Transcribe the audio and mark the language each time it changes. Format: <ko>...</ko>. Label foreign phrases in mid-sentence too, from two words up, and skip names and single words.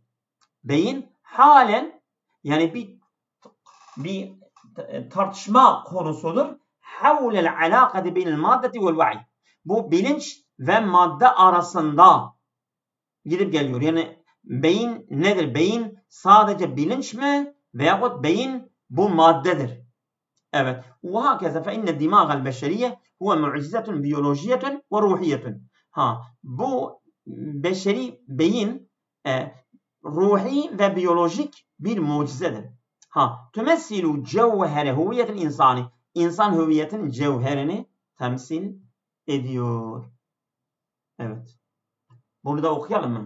<tr>Beyin halen yani bir tartışma konusudur.</tr> <ar>حول العلاقة بين المادة والوعي.</ar> <tr>Bu bilinç ve madde arasında gidip geliyor. Yani beyin nedir? Beyin sadece bilinç mi? Veyahut beyin bu maddedir. Evet.</tr> <ar>وهكذا فإن الدماغ البشرية هو معجزة بيولوجية وروحية.</ar> <tr>Bu beşeri beyin ruhi ve biyolojik bir mucizedir.</tr> <ar>تمثل جوهر الهوية الإنسانية.</ar> <tr>İnsan hüviyetin cevherini temsil ediyor. Evet. Bunu da okuyalım mı?</tr>